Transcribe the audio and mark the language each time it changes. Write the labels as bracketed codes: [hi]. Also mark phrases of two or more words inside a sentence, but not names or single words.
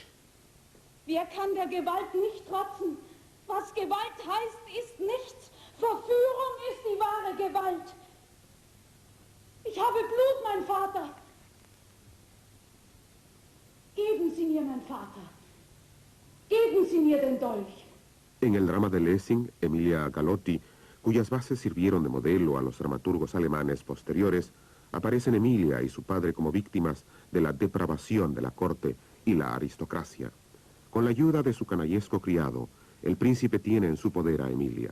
[de] Wer kann der Gewalt nicht trotzen? Was Gewalt heißt, ist nichts. Verführung ist die wahre Gewalt. Ich habe Blut, mein Vater. Geben Sie mir, mein Vater. Geben Sie mir den Dolch. [es] En el drama de Lessing, Emilia Galotti, cuyas bases sirvieron de modelo a los dramaturgos alemanes posteriores, aparecen Emilia y su padre como víctimas de la depravación de la corte y la aristocracia. Con la ayuda de su canallesco criado, el príncipe tiene en su poder a Emilia.